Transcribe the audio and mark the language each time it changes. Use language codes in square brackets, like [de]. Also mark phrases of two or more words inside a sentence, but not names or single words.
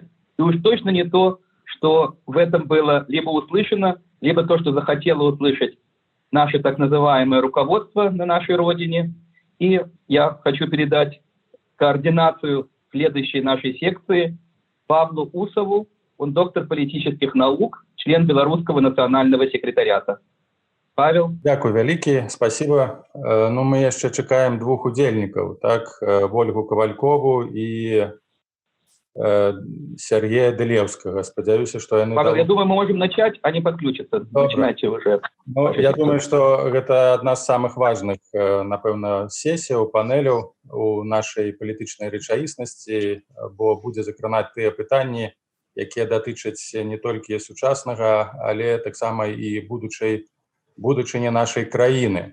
[ru] И уж точно не то, что в этом было либо услышано, либо то, что захотело услышать наше так называемое руководство на нашей родине. И я хочу передать координацию следующей нашей секции Павлу Усову. Он доктор политических наук, член Белорусского национального секретариата. Павел. [be] Дякую вялікі, спасибо. Ну, мы яшчэ чакаем двух удзельнікаў, так, Ольгу Кавалькову і Сергея Дылеўскага. Спадзяюся, што яны... Павел, [ru] я думаю, мы можем начать, а не подключиться. Начинайте уже. [be] Ну, я думаю, што гэта адна з самых важных, напэўна, сесіяў, панеляў у нашай палітычнай рэчаіснасці, бо будзе закранаць тыя пытанні, якія датычаць не толькі сучаснага, але таксама і будучыні нашай краіны.